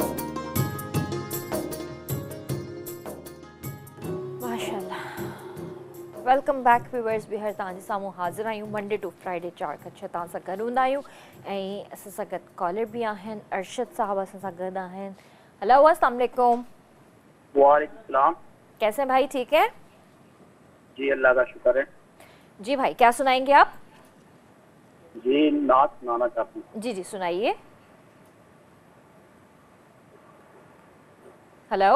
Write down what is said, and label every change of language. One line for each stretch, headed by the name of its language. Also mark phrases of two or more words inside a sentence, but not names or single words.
Sindhi: माशाल्लाह,
English: welcome back viewers
Sindhi: बिहर तव्हांजे साम्हूं हाज़िर आहियूं
English: Monday to Friday
Sindhi: 4 खां 6 तव्हां सां गॾु हूंदा आहियूं ऐं असां सां गॾु कॉलर भी आहिनि अरशद साहब असां सां गॾु आहिनि।
Arabic: هيلو السلام عليكم. وعليكم السلام.
Urdu: کیسے ہیں بھائی، ٹھیک ہے? جی اللہ کا شکر ہے. جی بھائی کیا سنائیں گے آپ? جی نعت سنانا چاہتی ہوں. جی جی سنائیے۔ ہیلو